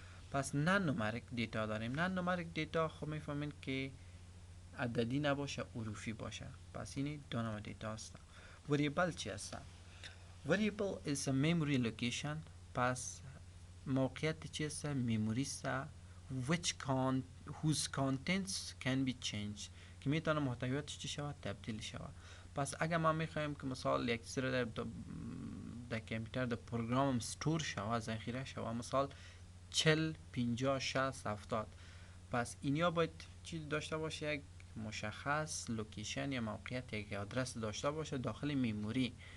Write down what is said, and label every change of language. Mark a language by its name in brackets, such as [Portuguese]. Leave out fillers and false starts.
[Persian] پس نان نومریک دیتا داریم. نان نومریک دیتا خب میفهمین که عددی نباشه، حروفی باشه. پس این دو نوع دیتا هستن. وریبل چی هستن؟ [English] variable is a memory location. [Persian] پس موقعیت چی هست؟ memory است [English] whose contents can be changed [Persian] که میتونه محتویاتش چی شود؟ تبدیل شود. پس اگر ما میخوایم که مثال یک چیز در کامپیوتر در پروگرام استور شود، ذخیره شود، مثال 40 50 60 70، پس اینیا باید چی داشته باشه؟ یک مشخص لوکیشن یا موقعیت، یک آدرس داشته باشه داخل میموری.